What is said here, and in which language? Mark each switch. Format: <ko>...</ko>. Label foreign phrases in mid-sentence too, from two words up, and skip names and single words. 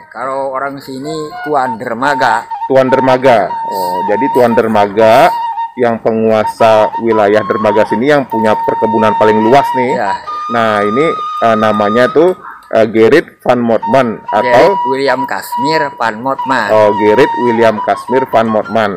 <id>Kalau orang sini Tuan Dermaga. Tuan Dermaga. Oh, jadi Tuan Dermaga yang penguasa wilayah Dermaga sini yang punya perkebunan paling luas nih. Ya. Nah, ini namanya tuh Gerrit van Motman atau Gerrit William Casimir van Motman. Oh, Gerrit William Casimir van Motman.</id>